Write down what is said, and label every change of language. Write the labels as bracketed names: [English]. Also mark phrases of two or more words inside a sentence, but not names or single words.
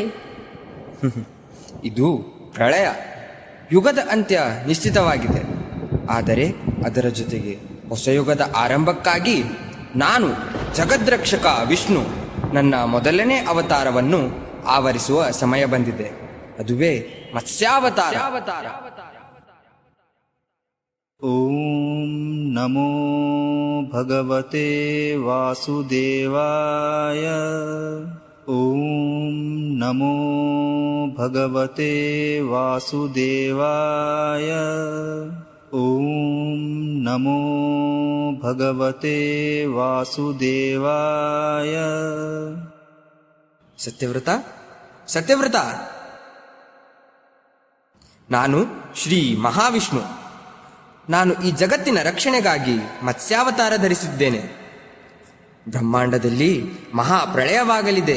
[Kannada] ಇದು ಪ್ರಳಯ. ಯುಗದ ಅಂತ್ಯ ನಿಶ್ಚಿತವಾಗಿದೆ. ಆದರೆ ಅದರ ಜೊತೆಗೆ ಹೊಸ ಯುಗದ ಆರಂಭಕ್ಕಾಗಿ ನಾನು ಜಗದ್ರಕ್ಷಕ ವಿಷ್ಣು ನನ್ನ ಮೊದಲನೇ ಅವತಾರವನ್ನು ಆವರಿಸುವ ಸಮಯ ಬಂದಿದೆ. ಅದುವೇ ಮತ್ಸ್ಯಾವತಾರ. [Sanskrit] ಓಂ ನಮೋ ಭಗವತೆ ವಾಸುದೇವಾಯ. ಓಂ ನಮೋ ಭಗವತೆ ವಾಸುದೇವಾಯ. ಓಂ ನಮೋ ಭಗವತೆ ವಾಸುದೇವಾಯ. [Kannada] ಸತ್ಯವ್ರತ, ಸತ್ಯವ್ರತ, ನಾನು ಶ್ರೀ ಮಹಾವಿಷ್ಣು. ನಾನು ಈ ಜಗತ್ತಿನ ರಕ್ಷಣೆಗಾಗಿ ಮತ್ಸ್ಯಾವತಾರ ಧರಿಸಿದ್ದೇನೆ. ಬ್ರಹ್ಮಾಂಡದಲ್ಲಿ ಮಹಾಪ್ರಳಯವಾಗಲಿದೆ.